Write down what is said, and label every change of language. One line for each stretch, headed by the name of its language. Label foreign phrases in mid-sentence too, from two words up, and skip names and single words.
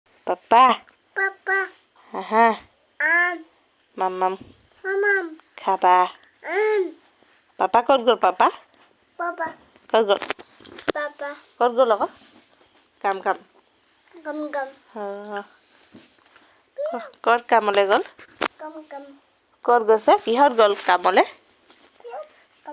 Assamese: Papa. Papa. Aha. An. Mamam. Mamam. Khaba. An. Papa ক'ত গ'ল papa? Papa. ক'ত গ'ল? Papa. ক'ত গ'ল আকৌ? কাম। Gum gum. ক'ত কামলৈ গ'ল? Gum. ক'ত গৈছে? কিহত গ'ল কামলৈ? Gum.